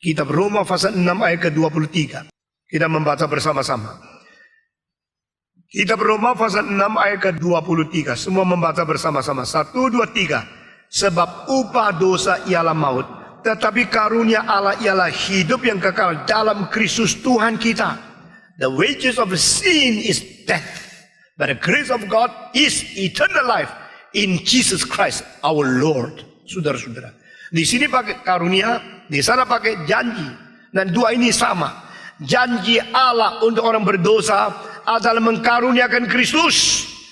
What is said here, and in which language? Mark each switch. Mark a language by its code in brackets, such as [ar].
[id] Kitab Roma pasal 6 ayat ke-23. Kita membaca bersama-sama. Kitab Roma pasal 6 ayat ke-23. Semua membaca bersama-sama. 1, 2, 3. Sebab upah dosa ialah maut, tetapi karunia Allah ialah hidup yang kekal dalam Kristus Tuhan kita. [en] The wages of sin is death, but the grace of God is eternal life in Jesus Christ our Lord. [id] Saudara-saudara, Di sini pakai karunia, di sana pakai janji. Dan dua ini sama. Janji Allah untuk orang berdosa adalah mengkaruniakan Kristus.